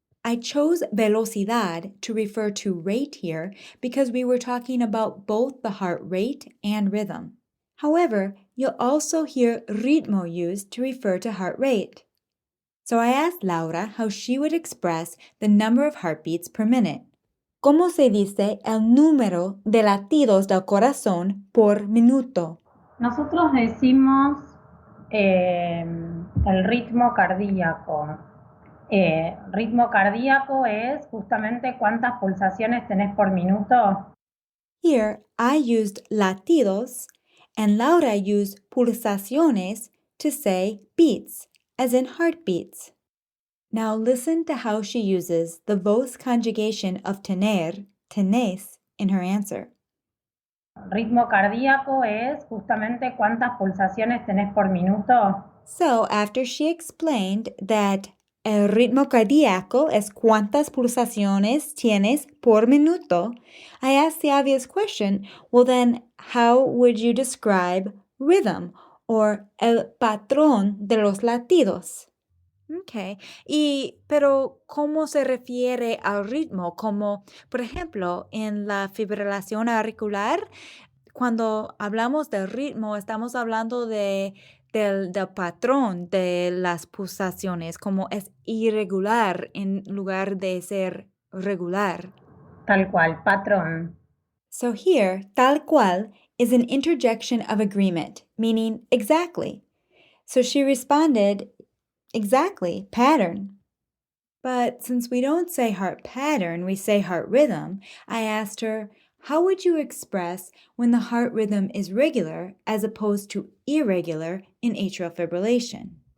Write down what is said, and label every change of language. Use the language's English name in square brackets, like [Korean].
[English] I chose velocidad to refer to rate here because we were talking about both the heart rate and rhythm. However, you'll also hear ritmo used to refer to heart rate. So I asked Laura how she would express the number of heartbeats per minute. [Spanish] ¿Cómo se dice el número de latidos del corazón por minuto? Nosotros decimos el ritmo cardíaco. Ritmo cardíaco es justamente cuántas pulsaciones tenés por minuto. [English] Here, I used latidos, and Laura used pulsaciones to say beats, as in heartbeats. Now listen to how she uses the voz conjugation of tener, tenés, in her answer. Ritmo cardíaco es justamente cuántas pulsaciones tenés por minuto. So, after she explained that [Spanish] el ritmo cardíaco es cuántas pulsaciones tienes por minuto, [English] I asked the obvious question, well then, how would you describe rhythm or [Spanish] el patrón de los latidos? [English] Okay. [Spanish] Pero ¿cómo se refiere al ritmo? Como, por ejemplo, en la fibrilación auricular, cuando hablamos del ritmo, estamos hablando del patrón de las pulsaciones, como es irregular en lugar de ser regular. Tal cual, patrón. [English] So here, tal cual is an interjection of agreement, meaning exactly. So she responded, exactly, pattern. But since we don't say heart pattern, we say heart rhythm, I asked her, how would you express when the heart rhythm is regular as opposed to irregular in atrial fibrillation?